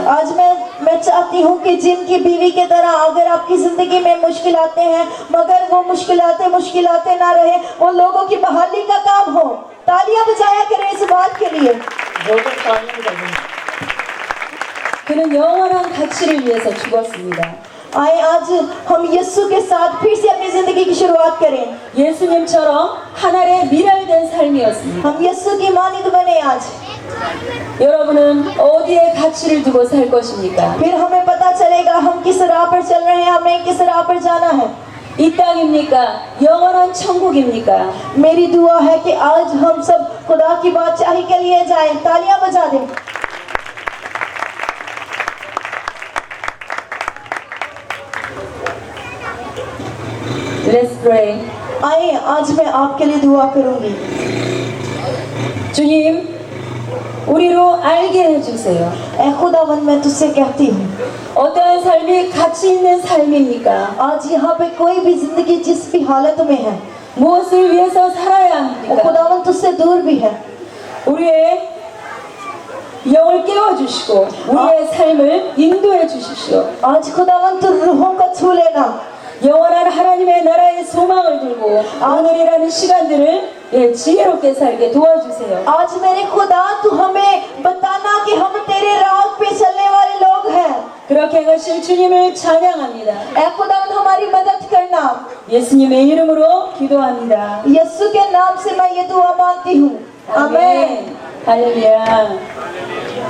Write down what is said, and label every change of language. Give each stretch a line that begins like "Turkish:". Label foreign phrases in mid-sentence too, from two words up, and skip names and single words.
Urdu: آج میں چاہتی ہوں کہ جم کی بیوی کی طرح اگر آپ کی زندگی میں مشکلاتیں ہیں، مگر وہ مشکلاتیں نہ رہے، وہ لوگوں کی بحالی کا کام ہو. تالیاں بجایا کریں اس بات کے لیے.
Korean: 그는 영원한 가치를 위해서 죽었습니다.
Urdu: آئے آج ہم یسوع کے ساتھ پھر سے اپنی زندگی کی شروعات کریں.
Korean: 예수님처럼 하늘에 미랄된 삶이었습니다.
Urdu: ہم یسوع کی مانت بنے آج.
Korean: 여러분은 어디에 가치를 두고 살 것입니까?
Urdu: پھر ہمیں پتا چلے گا ہم کس راہ پر چل رہے ہیں، ہمیں کس راہ پر جانا ہے.
Korean: 이 땅입니까? 영원한 천국입니까?
Urdu: میری دعا ہے کہ آج ہم سب خدا کی بادشاہی کے لیے جائیں. تالیاں بجا دیں.
English: Let's pray.
Urdu: آئیے آج میں آپ کے لیے دعا کروں گی.
Korean: 주님, 우리로 알게 해주세요.
Urdu: اے خداوند میں تجھ سے کہتی ہوں,
Korean: 어떠한 삶이 가치 있는 삶입니까?
Urdu: آج یہاں پہ کوئی بھی زندگی جس بھی حالت میں ہے,
Korean: 무엇을 위해서 살아야
Urdu: वो
Korean: 합니까?
Urdu: خداوند تجھ سے دور بھی ہے.
Korean: 우리의 영을 깨워주시고 우리의 삶을 인도해 주십시오.
Urdu: آج خداوند تو روحوں کو چھو لینا.
Korean: 영원한 하나님의 나라의 소망을 들고 오늘이라는 시간들을 지혜롭게 살게 도와주세요.
Urdu: آج میرے خدا تو ہمیں بتانا کہ ہم تیرے راہ پہ چلنے والے لوگ ہیں.
Korean: 그렇게 하실 주님을 찬양합니다.
Urdu: اے خداوند ہماری مدد کرنا.
Korean: 예수님의 이름으로 기도합니다.
Urdu: یسوع کے نام سے میں یہ دعا مانگتی ہوں. आमीन।
Korean: 아멘. 할렐루야.